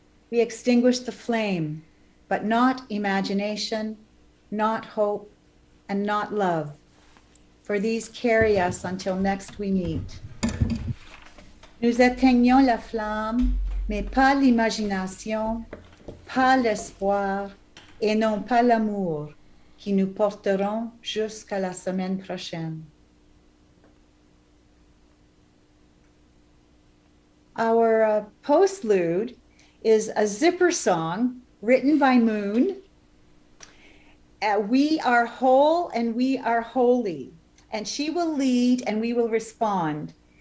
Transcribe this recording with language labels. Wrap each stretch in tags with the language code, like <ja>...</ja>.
<en>We extinguish the flame, but not imagination, not hope, and not love, for these carry us until next we meet.</en> <fr>Nous éteignons la flamme, mais pas l'imagination, pas l'espoir, et non pas l'amour, qui nous porteront jusqu'à la semaine prochaine.</fr> <en>Our postlude is a zipper song written by Moon. We are whole and we are holy. And she will lead and we will respond.</en>